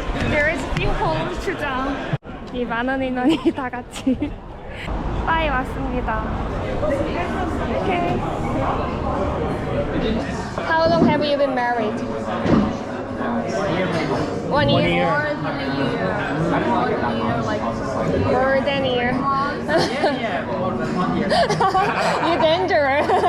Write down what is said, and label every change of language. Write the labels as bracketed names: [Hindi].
[English] There is a few holes to jump. [Korean] 이 많은 인원이 다 같이 바에 왔습니다. [English] Okay. How long have you been married? 1 year. More than a year. You're dangerous.